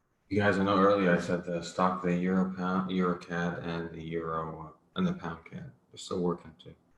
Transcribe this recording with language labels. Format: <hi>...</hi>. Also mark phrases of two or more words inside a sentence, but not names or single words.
<en>You guys know earlier I said the stock, the euro pound, euro CAD, and the euro and the pound CAD. They're still working too.</en>